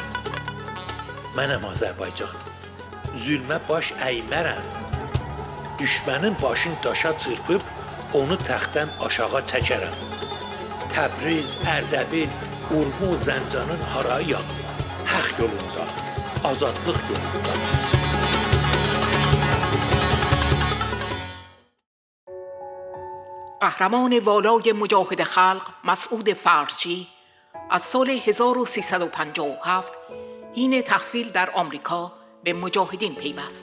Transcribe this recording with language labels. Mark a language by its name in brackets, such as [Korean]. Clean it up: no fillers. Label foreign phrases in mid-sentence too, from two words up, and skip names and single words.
[Azerbaijani] Mənəm Azərbaycan, zülmə baş əymərəm. Düşmənin başını daşa çırpıb, onu təxtdən aşağı çəkərəm. Təbriz, Ərdəbil, Urmu, Zəncanın harayıyam. Haq yolunda, azadlıq yolunda. [Persian] قهرمان والای مجاهد خلق مسعود فرچی از سال 1357 حین تحصیل در آمریکا به مجاهدین پیوست.